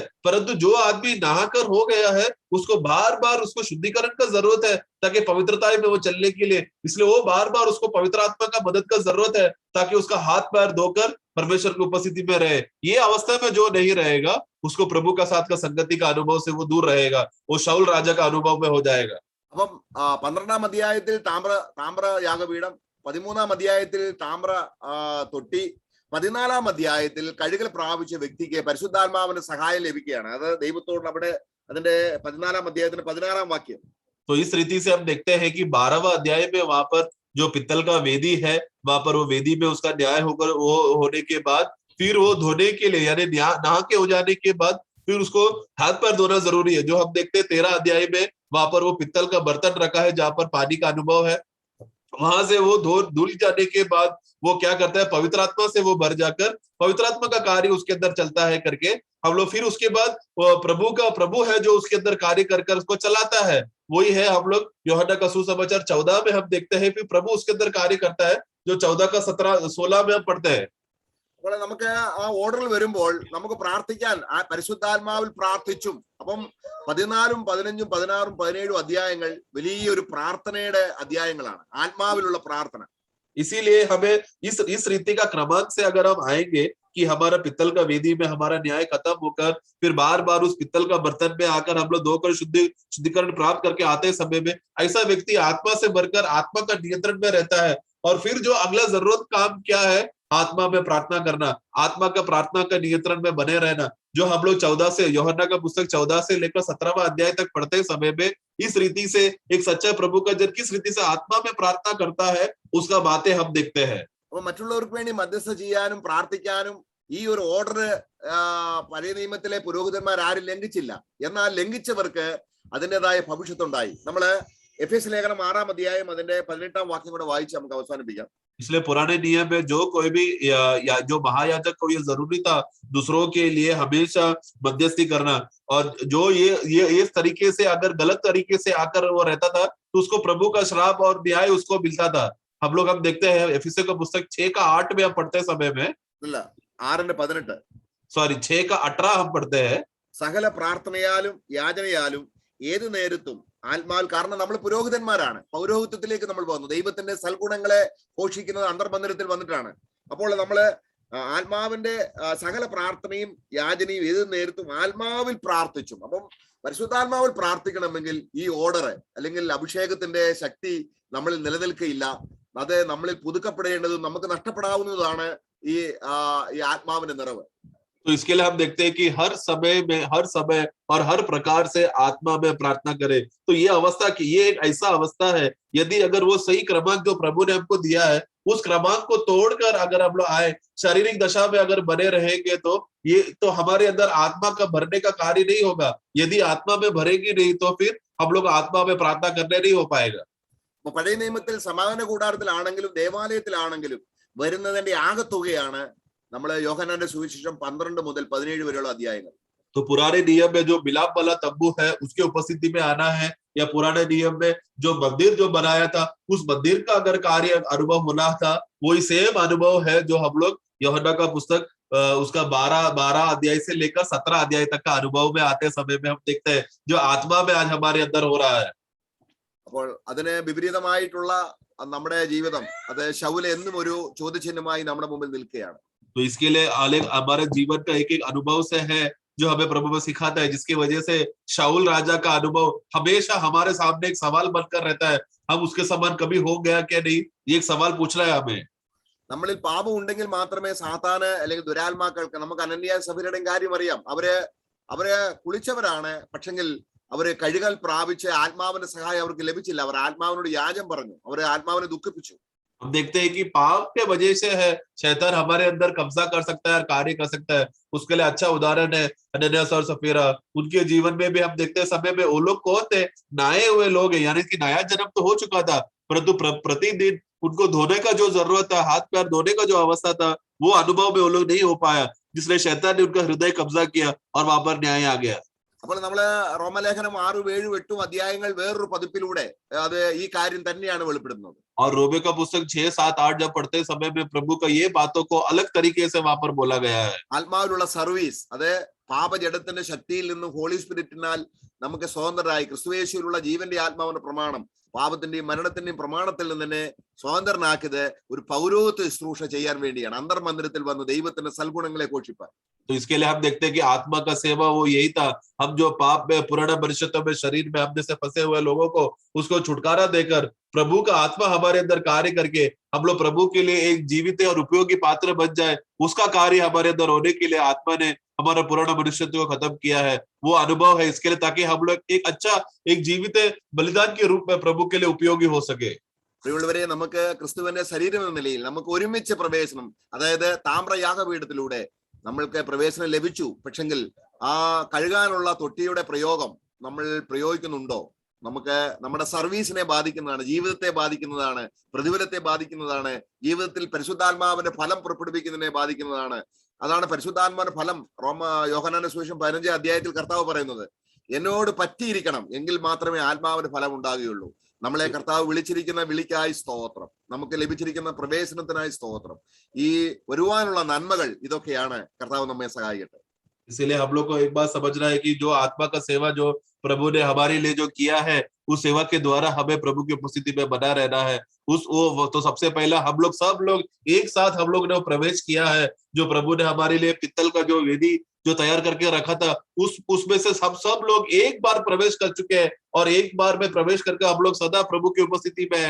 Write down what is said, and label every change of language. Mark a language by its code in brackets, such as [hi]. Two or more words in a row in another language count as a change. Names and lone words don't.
[hi] परंतु जो आदमी नहाकर हो गया है, उसको बार बार उसको शुद्धिकरण का जरूरत है, ताकि पवित्रता में वो चलने के लिए, इसलिए वो बार बार उसको पवित्र आत्मा का मदद का जरूरत है, ताकि उसका हाथ पैर धोकर परमेश्वर की उपस्थिति में रहे। ये अवस्था में जो नहीं रहेगा, उसको प्रभु का साथ का संगति का अनुभव से वो दूर रहेगा, वो शाऊल राजा का अनुभव में हो जाएगा। [ml] അപ്പം 12-ാം അധ്യായത്തിൽ താമ്ര യാഗപീഠം, 13-ാം അധ്യായത്തിൽ താമ്ര തൊട്ടി, 14-ാം അധ്യായത്തിൽ കഴുകൽ പ്രാപിച്ച വ്യക്തിക്ക് പരിശുദ്ധാത്മാവിന്റെ സഹായം ലഭിക്കുകയാണ്. അത് ദൈവത്തോട് അവിടെ അതിന്റെ 14-ാം അധ്യായത്തിന്റെ 16-ാം വാക്യം, [hi] तो इस रीति से हम देखते हैं कि 12वां अध्याय में वहां पर जो पित्तल का वेदी है, वहां पर वो वेदी में उसका न्याय होकर वो होने के बाद फिर वो धोने के लिए यानी नहा के हो जाने के बाद फिर उसको हाथ पैर धोना जरूरी है। जो हम देखते हैं 13 अध्याय में वहां पर वो पित्तल का बर्तन रखा है जहां पर पानी का अनुभव है। वहां से वो धुल जाने के बाद वो क्या करता है, पवित्र आत्मा से वो भर जाकर पवित्र आत्मा का कार्य उसके अंदर चलता है करके हम लोग फिर उसके बाद प्रभु है जो उसके अंदर कार्य कर कर उसको चलाता है। वही है हम लोग यूहन्ना का सुसमाचार 14 में हम देखते हैं फिर प्रभु उसके अंदर कार्य करता है, जो 14 का 17-16 में हम पढ़ते हैं। [ml] അപ്പോൾ നമുക്ക് ആ ഓർഡറിൽ വരുമ്പോൾ നമുക്ക് പ്രാർത്ഥിക്കാൻ ആ പരിശുദ്ധാത്മാവിൽ പ്രാർത്ഥിച്ചും അപ്പം 14, 15, 16, 17 അധ്യായങ്ങൾ വലിയൊരു പ്രാർത്ഥനയുടെ അധ്യായങ്ങളാണ്, ആത്മാവിലുള്ള പ്രാർത്ഥന। [hi] इसीलिए हमें इस रीति का क्रमांक से अगर हम आएंगे कि हमारा पित्तल का वेदी में हमारा न्याय खत्म होकर फिर बार बार उस पित्तल का बर्तन में आकर हम लोग धोकर शुद्धिकरण प्राप्त करके आते समय में ऐसा व्यक्ति आत्मा से भरकर आत्मा का नियंत्रण में रहता है। और फिर जो अगला जरूरत काम क्या है, आत्मा में प्रार्थना करना, आत्मा का प्रार्थना का नियंत्रण में बने रहना, जो हम लोग 14 से यूहन्ना का पुस्तक 14 से लेकर 17वां अध्याय तक पढ़ते समय में इस रीति से एक सच्चा प्रभु का जन किस रीति से आत्मा में प्रार्थना करता है उसका बातें हम देखते हैं। [ml] അപ്പൊ മറ്റുള്ളവർക്ക് വേണ്ടി മധ്യസ്ഥ ചെയ്യാനും പ്രാർത്ഥിക്കാനും ഈ ഒരു ഓർഡർ പഴയ നിയമത്തിലെ പുരോഹിതന്മാർ ആരും ലംഘിച്ചില്ല. എന്നാൽ ലംഘിച്ചവർക്ക് അതിൻ്റെതായ ഭവിഷ്യത്തുണ്ടായി. നമ്മള് എഫേസ്യ ലേഖനം 6-ാം അധ്യായം അതിന്റെ 18-ാം വാക്യം കൂടെ വായിച്ച് നമുക്ക് അവസാനിപ്പിക്കാം. [hi] इसलिए पुराने नियम में जो कोई भी जो महायाजक को ये जरूरी था दूसरों के लिए हमेशा मध्यस्थी करना, और जो ये इस तरीके से अगर गलत तरीके से आकर वो रहता था तो उसको प्रभु का श्राप और न्याय उसको मिलता था। हम लोग हम देखते हैं एफिसियों का पुस्तक 6-8 में हम पढ़ते समय में 6:18 6:18 हम पढ़ते हैं, [ml] സകല പ്രാർത്ഥനയാലും യാചനയാലും ഏത് നേരത്തും ആത്മാവിൽ, കാരണം നമ്മൾ പുരോഹിതന്മാരാണ്, പൗരോഹിത്യത്തിലേക്ക് നമ്മൾ പോകുന്നു, ദൈവത്തിന്റെ സൽഗുണങ്ങളെ ഘോഷിക്കുന്നത് അന്തർമന്ദിരത്തിൽ വന്നിട്ടാണ്. അപ്പോൾ നമ്മള് ആത്മാവിന്റെ സകല പ്രാർത്ഥനയും യാചനയും ഏത് നേരത്തും ആത്മാവിൽ പ്രാർത്ഥിച്ചും. അപ്പം പരിശുദ്ധാത്മാവിൽ പ്രാർത്ഥിക്കണമെങ്കിൽ ഈ ഓർഡർ അല്ലെങ്കിൽ അഭിഷേകത്തിന്റെ ശക്തി നമ്മളിൽ നിലനിൽക്കയില്ല. അത് നമ്മളിൽ പുതുക്കപ്പെടേണ്ടതും നമുക്ക് നഷ്ടപ്പെടാവുന്നതാണ് ഈ ആത്മാവിന്റെ നിറവ്. [hi] तो इसके लिए हम देखते हैं कि हर समय और हर प्रकार से आत्मा में प्रार्थना करें। तो ये अवस्था की ये एक ऐसा अवस्था है, यदि अगर वो सही क्रमांक जो प्रभु ने हमको दिया है उस क्रमांक को तोड़कर अगर हम लोग आए, शारीरिक दशा में अगर बने रहेंगे तो ये तो हमारे अंदर आत्मा का भरने का कार्य नहीं होगा। यदि आत्मा में भरेगी नहीं तो फिर हम लोग आत्मा में प्रार्थना करने नहीं हो पाएगा। [ml] പഴയ നിയമത്തിൽ സമാഗമന കൂടാരത്തിലാണെങ്കിലും ദേവാലയത്തിലാണെങ്കിലും വരുന്നതിന്റെ ആകത്തുകയാണ് നമ്മള് യോഹന്നാന്റെ സുവിശേഷം 12 മുതൽ 17 വരെയുള്ള അധ്യായങ്ങൾ. [hi] तो पुराने नियम में जो मिलाप वाला तंबू है उसके उपस्थिति में आना है, या पुराने नियम में जो मंदिर जो बनाया था उस मंदिर का अगर कार्य अनुभव होना था, वही सेम अनुभव है जो हम लोग यूहन्ना का पुस्तक उसका 12 अध्याय से लेकर 17 अध्याय तक का अनुभव में आते समय में हम देखते हैं जो आत्मा में आज हमारे अंदर हो रहा है। [ml] അപ്പോൾ അതിന് വിപരീതമായിട്ടുള്ള നമ്മുടെ ജീവിതം അത് ശൗല എന്നും ഒരു ചോദ്യചിഹ്നമായി നമ്മുടെ മുമ്പിൽ നിൽക്കുകയാണ്. [hi] तो इसके लिए हमारे जीवन का एक अनुभव से है जो हमें प्रभु में सिखाता है, जिसकी वजह से शाऊल राजा का अनुभव हमेशा हमारे सामने एक सवाल बनकर रहता है, हम उसके समान कभी हो गया क्या नहीं, ये एक सवाल पूछ रहा है हमें। [ml] നമ്മളിൽ പാപം ഉണ്ടെങ്കിൽ മാത്രമേ സാത്താന് അല്ലെങ്കിൽ ദുരാത്മാക്കൾക്ക്, നമുക്ക് അനന്യ സഭയുടെയും കാര്യം അറിയാം, അവര് കുളിച്ചവരാണ്, പക്ഷെങ്കിൽ അവര് കഴുകൽ പ്രാപിച്ച് ആത്മാവിന്റെ സഹായം അവർക്ക് ലഭിച്ചില്ല. അവർ ആത്മാവിനോട് യാചം പറഞ്ഞു, അവര് ആത്മാവിനെ ദുഃഖിപ്പിച്ചു. [hi] हम देखते हैं कि पाप के वजह से है शैतान हमारे अंदर कब्जा कर सकता है और कार्य कर सकता है। उसके लिए अच्छा उदाहरण है अनन्यास और सफीरा। उनके जीवन में भी हम देखते हैं समय में वो लोग कौन थे, नए हुए लोग हैं, यानी कि नया जन्म तो हो चुका था, परंतु प्रतिदिन उनको धोने का जो जरूरत था, हाथ पैर धोने का जो अवस्था था, वो अनुभव में वो लोग नहीं हो पाया, जिसलिए शैतान ने उनका हृदय कब्जा किया और वहां पर न्याय आ गया। [ml] അപ്പോൾ നമ്മള് റോമലേഖനം 6, 7, 8 അധ്യായങ്ങൾ വേറൊരു പതിപ്പിലൂടെ അത് ഈ കാര്യം തന്നെയാണ് വെളിപ്പെടുത്തുന്നത്. [hi] और रोमे का पुस्तक 6, 7, 8 जब पढ़ते समय में प्रभु का ये बातों को अलग तरीके से वहां पर बोला गया है। [ml] ആത്മാവിലുള്ള സർവീസ്, അത് പാപജഡത്തിന്റെ ശക്തിയിൽ നിന്നും [en] holy spirit [ml] നമുക്ക് സ്വതന്ത്രരായി ക്രിസ്തുയേശുവിലുള്ള ജീവന്റെ ആത്മാവിന്റെ പ്രമാണം, പാപത്തിന്റെയും മരണത്തിന്റെയും പ്രമാണത്തിൽ നിന്ന് തന്നെ സ്വതന്ത്രനാക്കിയത് ഒരു പൗരോഹിത്യ ശുശ്രൂഷ ചെയ്യാൻ വേണ്ടിയാണ്, അന്തർമന്ദിരത്തിൽ വന്ന് ദൈവത്തിന്റെ സൽഗുണങ്ങളെ ഘോഷിപ്പാൻ. [hi] तो इसके लिए हम देखते हैं कि आत्मा का सेवा वो यही था, हम जो पाप में पुराना मनुष्यत्व में शरीर में हम जैसे फंसे हुए लोगों को उसको छुटकारा देकर प्रभु का आत्मा हमारे अंदर कार्य करके हम लोग प्रभु के लिए एक जीवित और उपयोगी पात्र बन जाए, उसका कार्य हमारे अंदर होने के लिए आत्मा ने हमारा पुराना मनुष्यत्व को खत्म किया है। वो अनुभव है इसके लिए ताकि हम लोग एक अच्छा एक जीवित बलिदान के रूप में प्रभु के लिए उपयोगी हो सके। [ml] പ്രിയമുള്ളവരെ, നമുക്ക് ക്രിസ്തുവിന്റെ ശരീരം എന്ന നിലയിൽ നമുക്ക് ഒരുമിച്ച് പ്രവേശനം, അതായത് താമ്രയാഗപീഠത്തിലൂടെ നമ്മൾക്ക് പ്രവേശനം ലഭിച്ചു. പക്ഷെങ്കിൽ ആ കഴുകാനുള്ള തൊട്ടിയുടെ പ്രയോഗം നമ്മൾ പ്രയോഗിക്കുന്നുണ്ടോ? നമുക്ക് നമ്മുടെ സർവീസിനെ ബാധിക്കുന്നതാണ്, ജീവിതത്തെ ബാധിക്കുന്നതാണ്, പ്രതിഫലത്തെ ബാധിക്കുന്നതാണ്, ജീവിതത്തിൽ പരിശുദ്ധാത്മാവിന്റെ ഫലം പുറപ്പെടുവിക്കുന്നതിനെ ബാധിക്കുന്നതാണ്. അതാണ് പരിശുദ്ധാത്മാവിന്റെ ഫലം. യോഹന്നാന്റെ സുവിശേഷം 15 അധ്യായത്തിൽ കർത്താവ് പറയുന്നത്, എന്നോട് പറ്റിയിരിക്കണം എങ്കിൽ മാത്രമേ ആത്മാവിന്റെ ഫലം ഉണ്ടാകുകയുള്ളൂ. നമ്മളെ കർത്താവ് വിളിച്ചിരിക്കുന്ന വിളിക്കായി സ്തോത്രം, നമുക്ക് ലഭിച്ചിരിക്കുന്ന പ്രവേശനത്തിനായി സ്തോത്രം. ഈ വരുവാനുള്ള നന്മകൾ ഇതൊക്കെയാണ്. കർത്താവ് നമ്മെ സഹായിക്കട്ടെ. [hi] इसीलिए हम लोग को एक बात समझना है कि जो आत्मा का सेवा जो प्रभु ने हमारे लिए जो किया है, उस सेवा के द्वारा हमें प्रभु की उपस्थिति में बना रहना है। वो तो सबसे पहला हम लोग सब लोग एक साथ हम लोग ने प्रवेश किया है। जो प्रभु ने हमारे लिए पित्तल का जो वेदी जो तैयार करके रखा था, उसमें से सब लोग एक बार प्रवेश कर चुके हैं और एक बार में प्रवेश करके हम लोग सदा प्रभु की उपस्थिति में है।